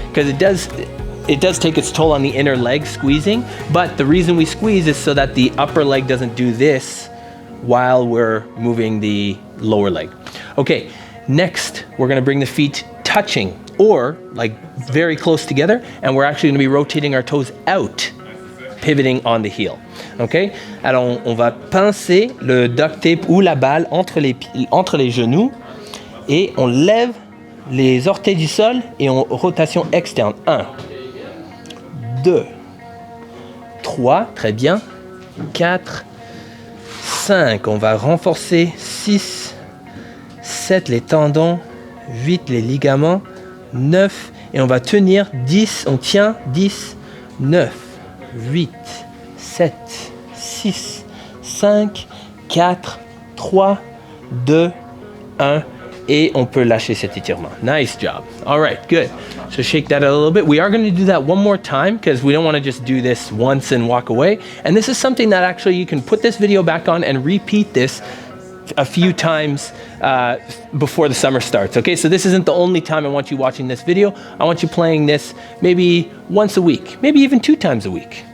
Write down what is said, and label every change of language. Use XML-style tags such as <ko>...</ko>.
<en>Because it does take its toll on the inner leg squeezing, but the reason we squeeze is so that the upper leg doesn't do this while we're moving the lower leg. Okay, next, we're gonna bring the feet touching or like very close together, and we're actually gonna be rotating our toes out, pivoting on the heel. Okay?</en> <fr>Alors, on va pincer le duct tape ou la balle entre les genoux et on lève les orteils du sol et en rotation externe. 1, 2, 3, très bien. 4, 5, on va renforcer. 6, 7, les tendons. 8, les ligaments. 9, et on va tenir. 10, on tient. 10, 9, 8, 7, 6, 5, 4, 3, 2, 1, et on peut lâcher cet étirement.</fr> <en>Nice job. All right, good. So shake that out a little bit. We are going to do that one more time because we don't want to just do this once and walk away. And this is something that actually you can put this video back on and repeat this a few times before the summer starts. Okay, so this isn't the only time I want you watching this video. I want you playing this maybe once a week, maybe even 2 times a week.</en>